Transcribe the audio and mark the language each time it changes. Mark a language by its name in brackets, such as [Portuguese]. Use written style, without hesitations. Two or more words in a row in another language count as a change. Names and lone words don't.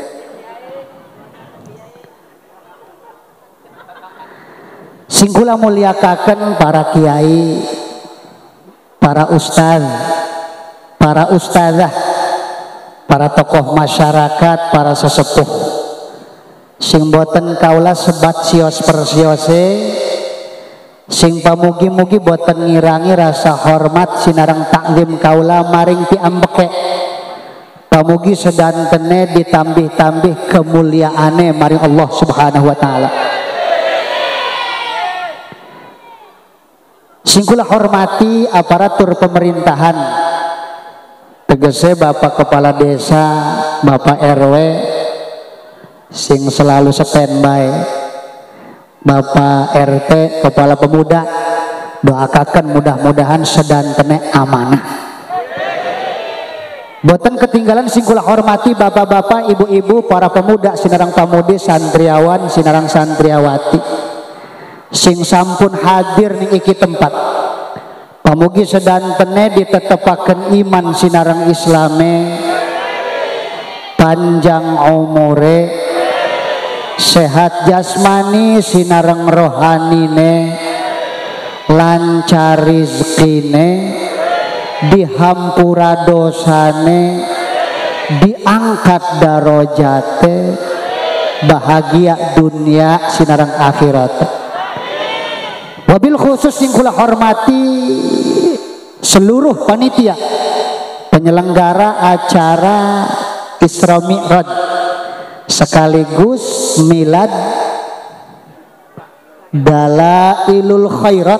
[Javanese] Singkula muliakaken para kiai, para ustaz, para ustazah, para tokoh masyarakat, para sesepuh sing boten kaula sebat sios persiose, sing pamugi-mugi boten ngirangi rasa hormat sinareng taklim kaula maring piambeke. Pamugi sedantene ditambih-tambih kemuliaane maring [Arabic] Allah Subhanahu wa taala. [Javanese] Sing kula hormati aparatur pemerintahan, tegese Bapak Kepala Desa, Bapak RW sing selalu standby, Bapak RT, Kepala Pemuda, doakan mudah-mudahan sedantene amanah. Boten ketinggalan sing kula hormati bapak-bapak, ibu-ibu, para pemuda, sinarang pamudi, santriawan, sinarang santriawati sing sampun hadir ning iki tempat. Pamugi sedantene ditetepaken iman sinarang Islame, panjang umure, sehat jasmani sinareng rohanine, lancar rizkine, dihampura dosane, diangkat darajate, bahagia dunia sinareng akhirat. [Arabic] Wabil khusus [Javanese] yang kula hormati [Indonesian] seluruh panitia penyelenggara acara [Javanese] Isra Mi'raj sekaligus milad Dalailul Khairat.